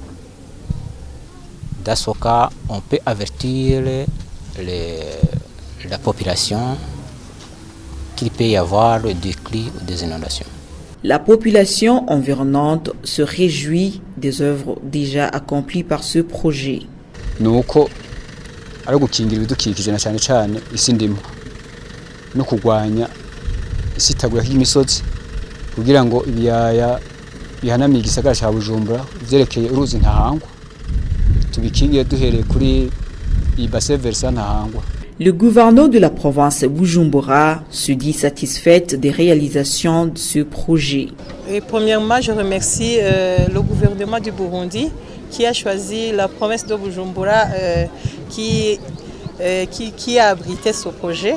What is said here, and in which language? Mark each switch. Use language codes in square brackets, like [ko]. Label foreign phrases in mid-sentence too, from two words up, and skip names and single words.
[fr] Dans ce cas, on peut avertir la population qu'il peut y avoir le déclin des inondations. La population environnante se réjouit des œuvres déjà accomplies par ce projet. [rn] Nuko ari gukingira ibidukikije na cyane cyane isi ndimo no kugwanya isitagura y'imisozi kugira ngo ibiyaya bihanamiye igisagara cya Bujumbura vyerekeye uruzi Ntahangwa tubikingiye duhereye kuri ibase versa Ntahangwa. [fr] Le gouverneur de la province Bujumbura se dit satisfaite des réalisations de ce projet. Et premièrement, je remercie le gouvernement du Burundi qui a choisi la province de Bujumbura qui a abrité ce projet.